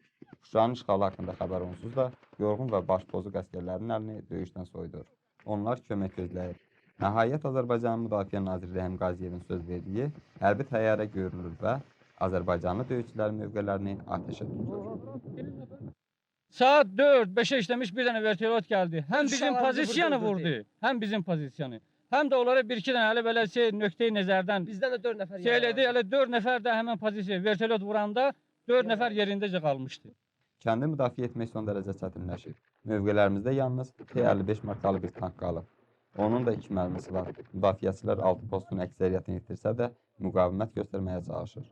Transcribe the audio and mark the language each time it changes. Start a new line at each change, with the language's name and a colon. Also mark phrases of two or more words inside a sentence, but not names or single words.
Azerbaijani: Şuşanın işğalı haqqında xəbər onsuz da yorğun və baş pozuq əsgərlərin əlini döyüşdən soyudur. Onlar kömək gözləyir. Nəhayət Azərbaycanın Müdafiə Naziri Rəhim Qaziyevin söz verdiyi hərbi təyyarə görünür və Azərbaycanlı döyüşçülərin mövqelərini atəşə tutur.
Turkish: Saat 4-5'e işlemiş bir tane vertolyot geldi. Hem bizim pozisyonu vurdu, hem bizim pozisyonu. Hem de onlara bir iki tane hele böyle
Azerbaijani: nöqteyi nəzərdən Bizdən də 4 nəfər
Turkish: söyledi.
Azerbaijani: Hele 4 nəfər də həmin pozisiya vertolyot vuranda 4 nəfər yerindəcə qalmışdı. Kəndi müdafiə etmək son dərəcə çətinləşir. Mövqələrimizdə yalnız T-55 markalı bir tank qalıb. Onun da 2 mərmisi var. Müdafiəçilər 6 postun əksəriyyətini itirsə də müqavimət göstərməyə çalışır.